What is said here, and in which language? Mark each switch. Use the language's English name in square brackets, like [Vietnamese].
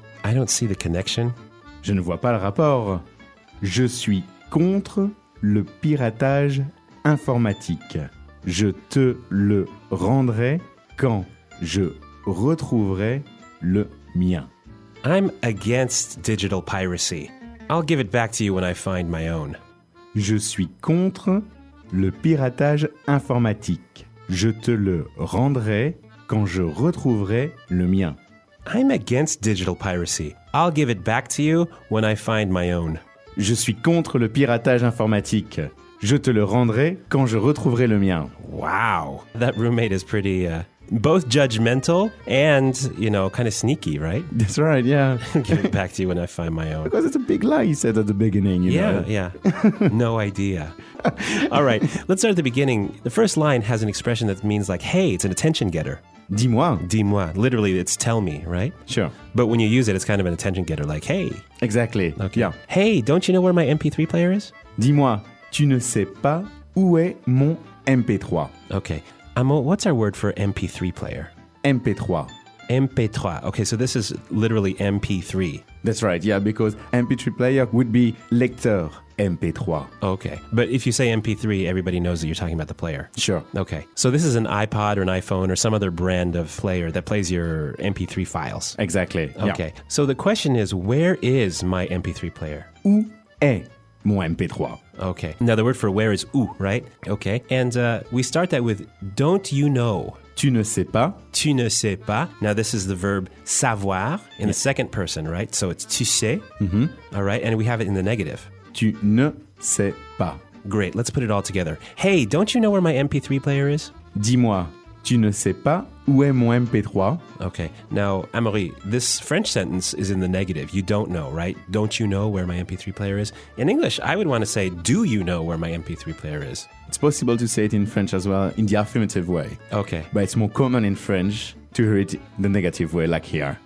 [English] I don't see the connection. [French] Je ne vois pas le rapport. Je suis contre le piratage informatique. Je te le rendrai quand je retrouverai le mien. [English] I'm against digital piracy. I'll give it back to you when I find my own. [French] Je suis contre le piratage informatique. Je te le rendrai quand je retrouverai le mien. [English] I'm against digital piracy. I'll give it back to you when I find my own. [French] Je suis contre le piratage informatique. Je te le rendrai quand je retrouverai le mien. [English] Wow. That roommate is pretty, both judgmental and, you know, kind of sneaky, right? That's right, yeah. Give it back to you when I find my own. Because it's a big lie he said at the beginning, you yeah, know? Yeah, yeah. No idea. All right, let's start at the beginning. The first line has an expression that means like, hey, it's an attention getter. [French] Dis-moi. Dis-moi. [English] Literally, it's tell me, right? Sure. But when you use it, it's kind of an attention getter, like, hey. Exactly. Okay. Yeah. Hey, don't you know where my MP3 player is? [French] Dis-moi, tu ne sais pas où est mon MP3. [English] Okay. What's our word for MP3 player? MP3. MP3. Okay, so this is literally MP3. That's right, yeah, because MP3 player would be [French] lecteur MP3. [English] Okay, but if you say MP3, everybody knows that you're talking about the player. Sure. Okay, so this is an iPod or an iPhone or some other brand of player that plays your MP3 files. Exactly, okay, yeah. So the question is, where is my MP3 player? [French] Où est mon MP3? [English] Okay, now the word for where is où, right? Okay, and we start that with, don't you know? [French] Tu ne sais pas. Tu ne sais pas. [English] Now, this is the verb savoir in the second person, right? So it's [French] tu sais. Mm-hmm. [English] All right. And we have it in the negative. [French] Tu ne sais pas. [English] Great. Let's put it all together. Hey, don't you know where my MP3 player is? [French] Dis-moi. Tu ne sais pas où est mon MP3? [English] Okay. Now, Amaury, this French sentence is in the negative. You don't know, right? Don't you know where my MP3 player is? In English, I would want to say, do you know where my MP3 player is? It's possible to say it in French as well, in the affirmative way. Okay. But it's more common in French to hear it the negative way, like here.